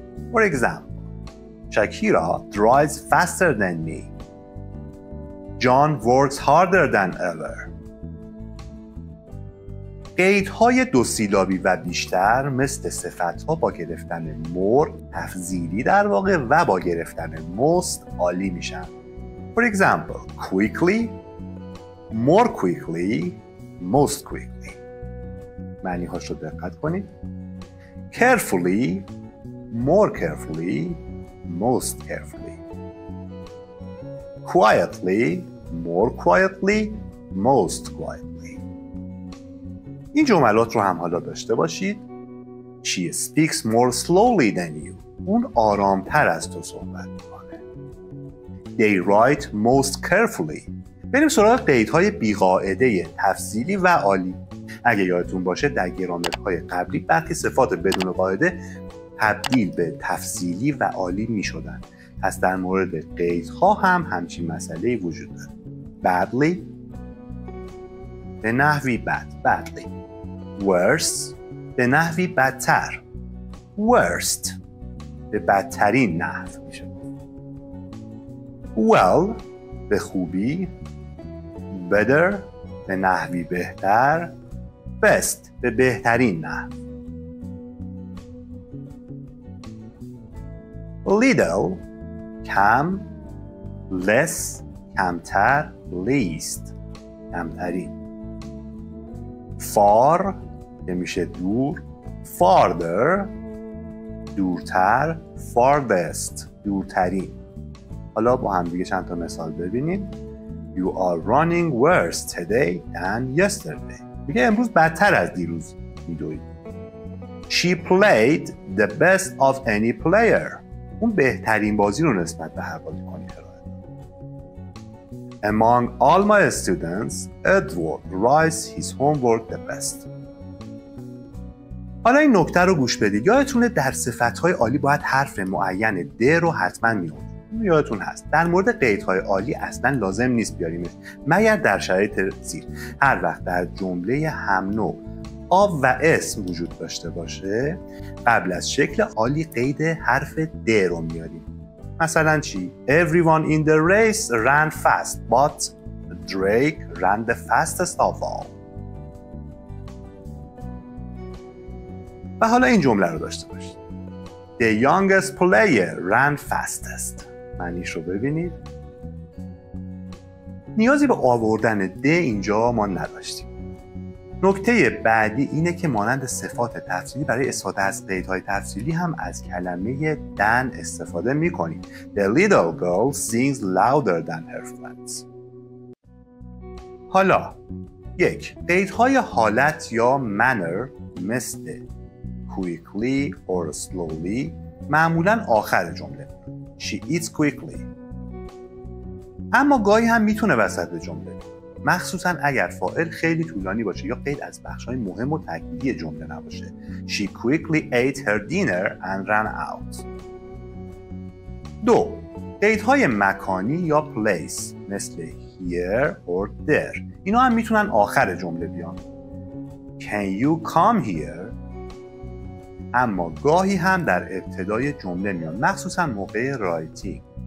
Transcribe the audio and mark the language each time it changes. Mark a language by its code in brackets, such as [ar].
[en] For example, Shakira drives faster than me. John works harder than ever. [fa] قیدهای دو سیلابی و بیشتر مثل صفت‌ها با گرفتن more تفضیلی در واقع و با گرفتن most عالی میشن. [en] For example, quickly, more quickly, most quickly. [fa] معنی هاش رو دقت کنید. [en] Carefully, more carefully, most carefully. Quietly, more quietly, most quietly. [fa] این جملات رو هم حالا داشته باشید. [en] She speaks more slowly than you. [fa] اون آرامتر از تو صحبت میکنه. [en] They write most carefully. [fa] بریم سراغ قیدهای بیقاعده تفضیلی و عالی. اگه یادتون باشه در گرامرهای قبلی برخی صفات بدون قاعده تبدیل به تفضیلی و عالی میشدن. پس در مورد قیدها هم همچین مسئله‌ای وجود داره. Badly به نحوی بد، badly. Worse به نحوی بدتر، worst به بدترین نحو میشه. Well به خوبی، better به نحوی بهتر، best به بهترین نحو. Little کم، less کمتر، least کمترین. Far که میشه دور، farther دورتر، farthest دورترین. حالا با هم دیگه چند تا مثال ببینیم. [en] You are running worse today than yesterday. [fa] میگه امروز بدتر از دیروز میدوید. [en] She played the best of any player. [fa] اون بهترین بازی رو نسبت به هر بازیکنی ارائه. [en] Among all my students, Edward writes his homework the best. [fa] حالا این نکته رو گوش بدید. یادتونه در صفت‌های عالی باید حرف معین د رو حتما می‌آورد. یادتون هست در مورد قیدهای عالی اصلا لازم نیست بیاریمش مگر در شرایط زیر. هر وقت در جمله هم نوع آب و اسم وجود داشته باشه قبل از شکل عالی قید حرف د رو میاریم. مثلا چی؟ [en] Everyone in the race ran fast but Drake ran the fastest of all. [fa] و حالا این جمله رو داشته باشید. [en] The youngest player ran fastest. [fa] معنیش رو ببینید. نیازی به آوردن د اینجا ما نداشتیم. نکته بعدی اینه که مانند صفات تفصیلی برای استفاده از قیدهای تفصیلی هم از کلمه than استفاده می‌کنیم. [en] The little girl sings louder than her friends. [fa] حالا قیدهای حالت یا manner مثل quickly or slowly معمولاً آخر جمله. [en] She eats quickly. [fa] اما گاهی هم میتونه وسط جمله، مخصوصاً اگر فاعل خیلی طولانی باشه یا قید از بخش‌های مهم و تأکیدی جمله نباشه. [en] She quickly ate her dinner and ran out. 2. [fa] قیدهای مکانی یا place مثل here or there. اینا هم میتونن آخر جمله بیان. [en] Can you come here؟ [fa] اما گاهی هم در ابتدای جمله میان، مخصوصاً موقع writing.